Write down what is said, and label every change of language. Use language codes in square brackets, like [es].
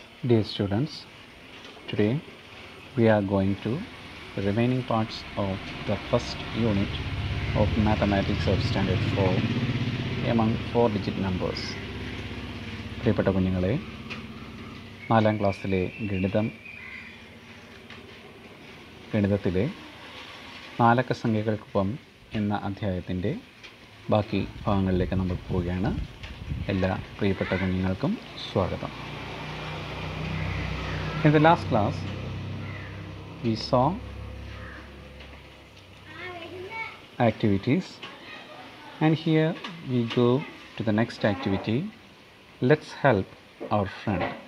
[en] Dear students, today we are going to the remaining parts of the first unit of mathematics of standard 4 among 4-digit numbers. [ml] പ്രിയപ്പെട്ട കുഞ്ഞുങ്ങളെ, 4ാം ക്ലാസ്സിലെ ഗണിതത്തിലെ നാലക്ക സംഖ്യകൾക്കൊപ്പം എന്ന അധ്യായത്തിൻ്റെ ബാക്കി ഭാഗങ്ങളിലേക്ക് നമ്മൾ പോവുകയാണ്. എല്ലാ പ്രിയപ്പെട്ട കുഞ്ഞുങ്ങൾക്കും സ്വാഗതം. [en] In the last class, we saw activities, and here we go to the next activity. Let's help our friend.